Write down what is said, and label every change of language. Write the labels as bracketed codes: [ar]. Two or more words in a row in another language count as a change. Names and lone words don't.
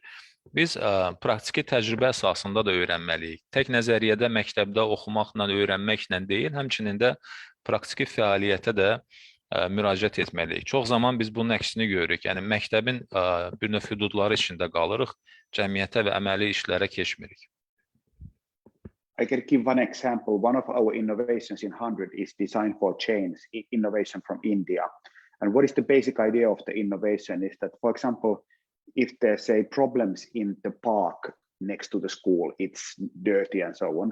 [az] Biz praktiki təcrübə əsasında da öyrənməliyik. Tək nəzəriyyədə məktəbdə oxumaqla, öyrənməklə deyil, həmçinin də praktiki fəaliyyətə də müraciət etməliyik. Çox zaman biz bunun əksini görürük. Yəni, məktəbin bir növ hüdudları içində qalırıq, cəmiyyətə və əməli işlərə keçmirik. [en] I can give one example. One of our innovations in 100 is Design for Change, innovation from India. And what is the basic idea of the innovation is that, for example, if there's say problems in the park next to the school, it's dirty and so on.